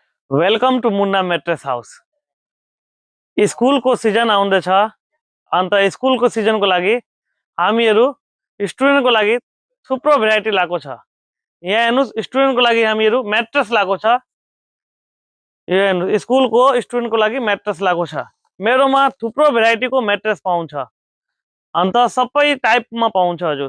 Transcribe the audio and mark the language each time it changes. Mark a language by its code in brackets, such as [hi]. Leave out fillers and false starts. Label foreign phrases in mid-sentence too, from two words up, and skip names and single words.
[en] Welcome to Munna Mattress House. [ne] स्कूल को सीजन आउँदैछ। अन्त स्कूल को सीजन को लागि हामीहरू स्टुडेन्ट को लागि थुप्रो भेराइटी लाएको छ। यहाँ हेर्नुस्, स्टुडेन्ट को लागि हामीहरू मैट्रेस लाएको छ। यो हेर्नुस्, स्कूल को स्टुडेन्ट को लागि मैट्रेस लाएको छ। मेरोमा थुप्रो भेराइटी को मैट्रेस पाउँछ। अन्त सबै टाइपमा पाउँछ हजुर।